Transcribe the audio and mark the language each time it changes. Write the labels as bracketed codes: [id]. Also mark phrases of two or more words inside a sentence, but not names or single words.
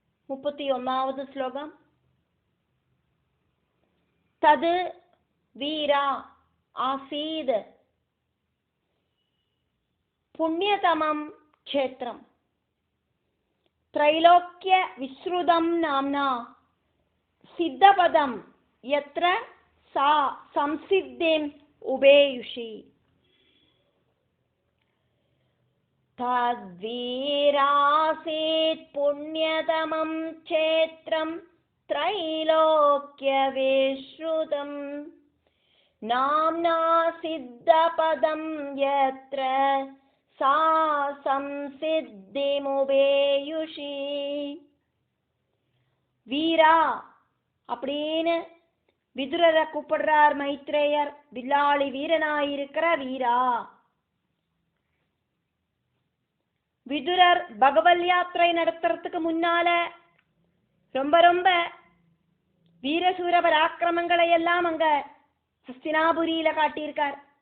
[ta] 31வது ஸ்லோகம். [sa] तद् वीर आसीत् पुण्यतमं क्षेत्रं त्रैलोक्य विश्रुतं नाम्ना सिद्धपदं यत्र सा संसिद्धिम् उभेयुषि. तद्वीरासीत् पुण्यतमं क्षेत्रं त्रैलोक्य विश्रुतं नाम्ना सिद्धपदं यत्र सा संसिद्धिमुபேயுஷி. [ta] வீரா அப்படின்னு விதுரரை கூப்பிடுறார் மைத்ரேயர். வில்லாளி வீரனாயிருக்கிற வீரா. விதுரர் பகவல் யாத்திரை நடத்துறதுக்கு முன்னால ரொம்ப வீரசூர பராக்கிரமங்களை எல்லாம் அங்க ஹஸ்தினாபுரியில காட்டியிருக்கார்.